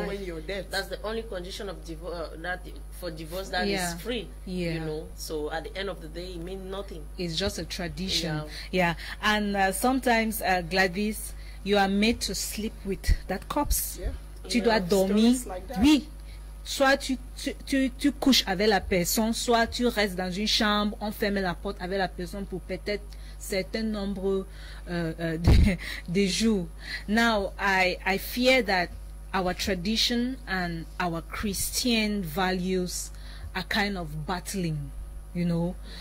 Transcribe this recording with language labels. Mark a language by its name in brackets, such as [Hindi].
[English] not when you're dead. That's the only condition of divorce for divorce that is Yeah. free. Yeah. You know. So at the end of the day, it means nothing. it's just a tradition. Yeah. Yeah. And sometimes, Gladys, you are made to sleep with that corpse. Yeah. [French] Tu dois dormir. [English] stories like that. [French] Oui. Soit tu couches avec la personne, soit tu restes dans une chambre, on ferme la porte avec la personne pour peut-être certain nombre de jours. [English] Now, I fear that our tradition and our Christian values are kind of battling, you know.